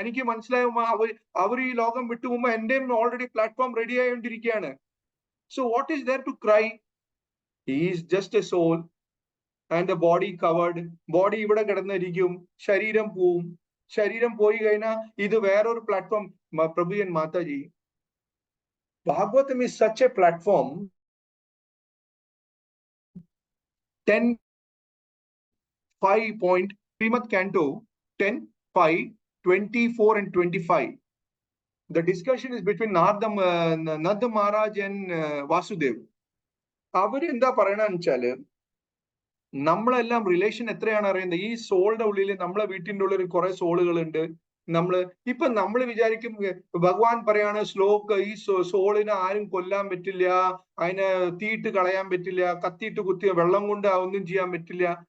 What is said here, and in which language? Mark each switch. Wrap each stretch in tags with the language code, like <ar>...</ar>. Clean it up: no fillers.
<ml>എനിക്ക് മനസ്സിലാകുമ്പോ അവർ ഈ ലോകം വിട്ടുപോകുമ്പോ എന്റെയും ഓൾറെഡി പ്ലാറ്റ്ഫോം റെഡി ആയിക്കൊണ്ടിരിക്കുകയാണ്.</ml> <en>So what is there to cry? He is just a soul and the body covered.</en> <ml>Body ഇവിടെ കിടന്നിരിക്കും, ശരീരം പോവും. ശരീരം പോയി കഴിഞ്ഞാൽ ഇത് വേറൊരു platform.</ml> <en>Prabhu and mataji, Bhagavatam is such a platform. 10:5 point Srimad Canto 10:5, 24 and 25. The discussion is between Narada Maharaj and Vasudev.</en> <ml>അവര് എന്താ പറയണെന്ന് വെച്ചാല്, നമ്മളെല്ലാം റിലേഷൻ എത്രയാണ് അറിയുന്നത്. ഈ സോളിന്റെ ഉള്ളിൽ, നമ്മളെ വീട്ടിന്റെ ഉള്ളിൽ കുറെ സോളുകൾ ഉണ്ട്. നമ്മൾ വിചാരിക്കും ഭഗവാൻ പറയാണ് ശ്ലോക, ഈ സോളിനെ ആരും കൊല്ലാൻ പറ്റില്ല, അതിനെ തീയിട്ട് കളയാൻ പറ്റില്ല, കത്തിയിട്ട് കുത്തിയ വെള്ളം കൊണ്ട് ഒന്നും ചെയ്യാൻ പറ്റില്ല.</ml>